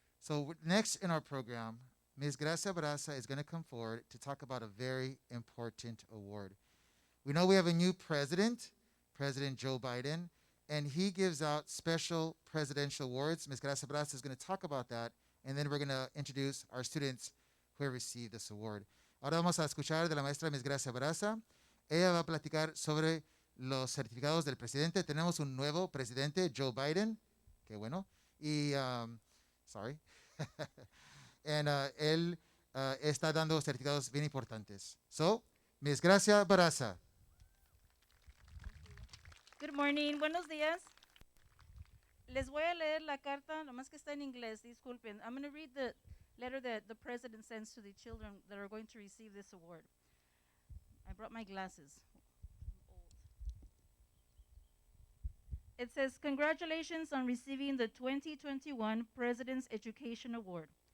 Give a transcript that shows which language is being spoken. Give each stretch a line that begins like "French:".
English: So next in our program, Ms. Gracia Barraza is going to come forward to talk about a very important award. We know we have a new president, President Joe Biden, and he gives out special presidential awards. Ms. Gracia Barraza is going to talk about that, and then we're going to introduce our students who have received this award.
Spanish: Ahora vamos a escuchar de la maestra Ms. Gracia Barraza. Ella va a platicar sobre los certificados del presidente. Tenemos un nuevo presidente, Joe Biden. Qué bueno. Y,
English: sorry. And,
Spanish: él está dando certificados bien importantes.
English: So, Miss Gracia Baraza. Good morning,
Spanish: buenos días. Les voy a leer la carta, nomás que está en inglés, disculpen.
English: I'm going to read the letter that the president sends to the children that are going to receive this award. I brought my glasses. It says, congratulations on receiving the 2021 President's Education Award.